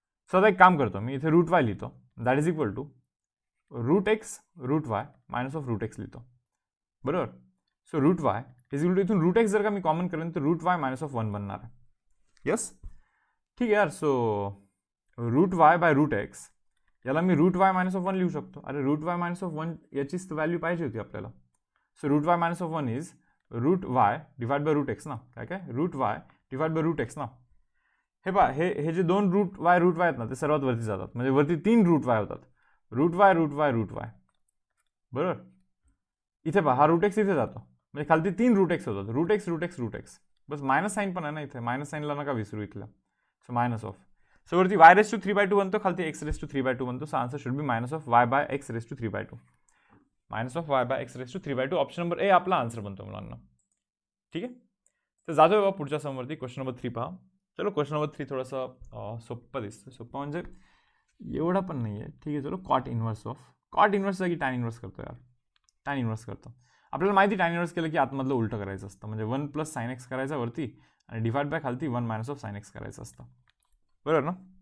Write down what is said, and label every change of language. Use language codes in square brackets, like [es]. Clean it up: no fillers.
[mr] So आता एक काम करतो मी, इथे रूट वाय लिहितो, that is equal to route x route y minus of route x लिहितो, बरोबर. So root Y is equal to, इथून रूट एक्स जर का मी कॉमन करेन तर रूट वाय मायनस ऑफ 1 बनणार आहे. यस, ठीक आहे यार. So root y by root x याला मी रूट वाय मायनस ऑफ 1 लिहू शकतो. अरे रूट वाय मायनस ऑफ 1 याचीच व्हॅल्यू पाहिजे होती आपल्याला. [en] so root y minus of 1 is root y divide by root x ना, [mr] काय काय [en] Root y divide by root x ना. [mr] हे पहा, हे जे दोन रूट वाय आहेत ना ते सर्वात वरती जातात, म्हणजे वरती 3 रूट वाय होतात, route Y route Y route Y, बरोबर. इथे पहा हा रूट एक्स इथे जातो, म्हणजे खालती 3 रूट एक्स होतात, route x route x route x. बस मायनस साईन पण आहे ना इथे, मायनस साईनला नका विसरू इथलं. सो मायनस ऑफ, सो वरती वाय रेस टू 3/2 बनतो, खालती एक्स रेस टू 3/2 बनतो. [en] So answer should be minus of y by x raise to 3/2, minus of y by x raise to 3/2. [mr] Option number A आपला answer बनतो मुलांना. ठीक आहे. तर जातोय बाबा पुढच्या समवरती. क्वेश्चन नंबर 3 पहा. चलो क्वेश्चन नंबर 3 थोडंसं सोपं दिसतं, सोपं म्हणजे एवढा पण नाही आहे. ठीक आहे, चलो cot inverse of, cot inverse जागी टॅन इन्व्हर्स करतो यार, टॅन इन्व्हर्स करतो. आपल्याला माहिती टॅन इन्व्हर्स केलं की आतमधलं उलटं करायचं असतं, म्हणजे 1 प्लस साइन एक्स करायचा वरती आणि डिवाइड बाय खालती 1 मायनस ऑफ साइन एक्स करायचं असतं, बरोबर ना.